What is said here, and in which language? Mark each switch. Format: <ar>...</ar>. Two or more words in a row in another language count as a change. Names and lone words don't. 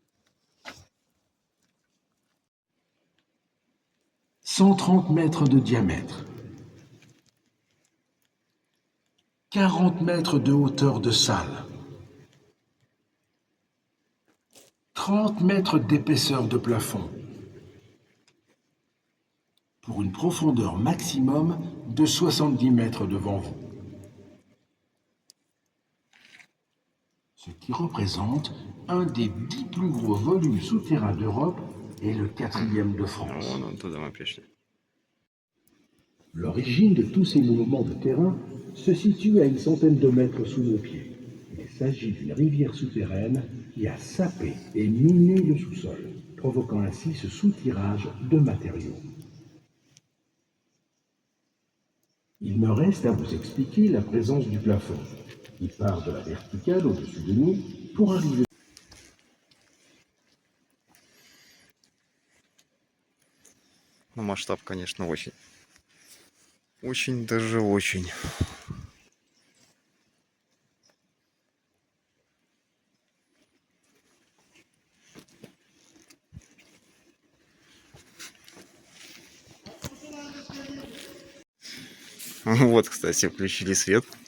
<fr>130 mètres de diamètre, 40 mètres de hauteur de salle, 30 mètres d'épaisseur de plafond, pour une profondeur maximum de 70 mètres devant vous. Ce qui représente un des 10 plus gros volumes souterrains d'Europe et le 4e de France.</fr> <ru>Вон туда мы пришли.</ru> <fr>L'origine de tous ces mouvements de terrain se situe à une centaine de mètres sous nos pieds. Il s'agit d'une rivière souterraine qui a sapé et miné le sous-sol, provoquant ainsi ce soutirage de matériaux. Il me reste à vous expliquer la présence du plafond. Il part de la verticale au-dessus de nous pour arriver.</fr> <ru>Ну, масштаб, конечно, очень. Очень даже очень. Вот, кстати, включили свет.</ru>